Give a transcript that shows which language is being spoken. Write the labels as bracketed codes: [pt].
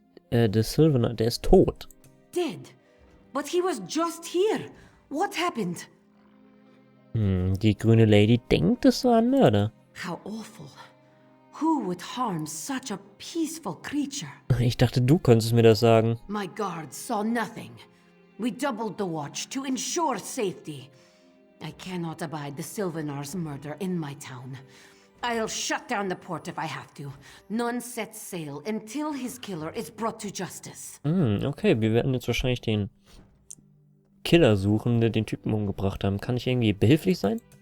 [de] Der Sylvanar, der ist tot. [en] Did? But he was just here. What happened? [de] Die grüne Lady denkt, es war ein Mörder. [en] How awful. Who would harm such a peaceful creature? [de] Ich dachte, du könntest mir das sagen. [en] My guards saw nothing. We doubled the watch to ensure safety. I cannot abide the Sylvanar's murder in my town. I'll shut down the port if I have to. None sets sail until his killer is brought to justice. [de] Okay, wir werden jetzt wahrscheinlich den Killer suchen, der den Typen umgebracht haben. Kann ich irgendwie behilflich sein?